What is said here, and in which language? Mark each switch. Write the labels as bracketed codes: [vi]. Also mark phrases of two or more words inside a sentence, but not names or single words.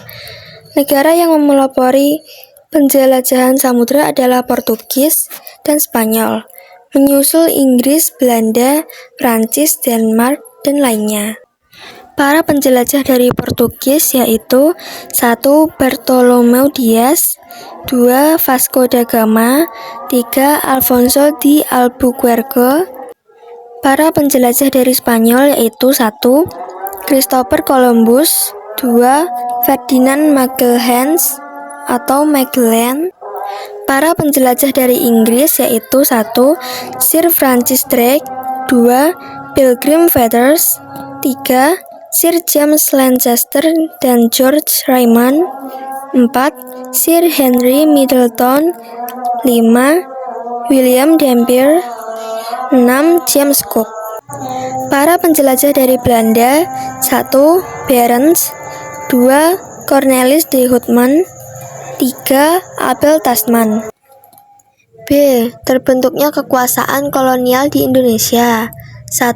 [id] Negara yang memelopori penjelajahan samudra adalah Portugis dan Spanyol, menyusul Inggris, Belanda, Prancis, Denmark, dan lainnya. Para penjelajah dari Portugis yaitu 1. Bartolomeu Dias, 2. Vasco da Gama, 3. Alfonso de Albuquerque. Para penjelajah dari Spanyol yaitu 1. Christopher Columbus, 2. Ferdinand Magellan atau Magellan. Para penjelajah dari Inggris yaitu 1. Sir Francis Drake, 2. Pilgrim Fathers, 3. Sir James Lancaster dan George Raymond, 4. Sir Henry Middleton, 5. William Dampier, 6. James Cook. Para penjelajah dari Belanda 1. Barents, 2. Cornelis de Houtman, 3. Abel Tasman. B. Terbentuknya kekuasaan kolonial di Indonesia. 1.